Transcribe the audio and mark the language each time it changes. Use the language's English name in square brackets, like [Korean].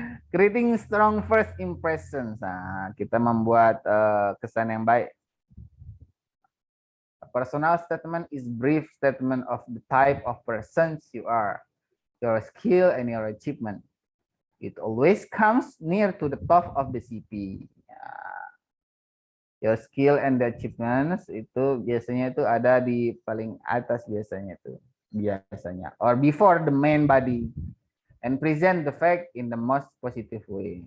[English] Creating strong first impressions. [Indonesian] Nah, kita membuat kesan yang baik. [English] A personal statement is brief statement of the type of persons you are, your skill and your achievement. It always comes near to the top of the CP. Your skill and the achievements [Indonesian] itu biasanya itu ada di paling atas biasanya, [English] or before the main body, and present the fact in the most positive way.